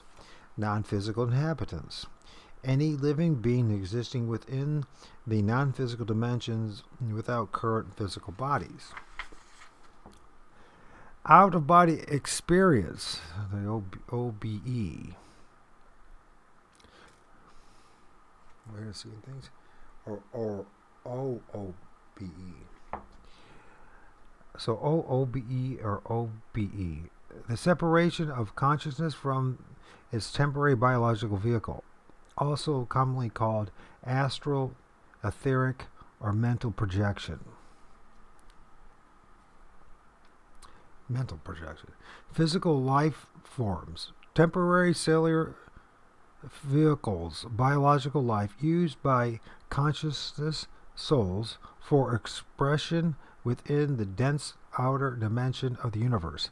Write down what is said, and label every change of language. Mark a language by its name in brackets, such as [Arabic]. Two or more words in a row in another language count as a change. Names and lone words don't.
[English] Non-physical inhabitants, any living being existing within the non-physical dimensions without current physical bodies. Out-of-body experience, the O.B.E. We're seeing things, or O.O.B.E. So O.O.B.E. or O.B.E. The separation of consciousness from its temporary biological vehicle, also commonly called astral, etheric, or mental projection. mental projection. Physical life forms, temporary cellular vehicles, biological life used by consciousness souls for expression within the dense outer dimension of the universe.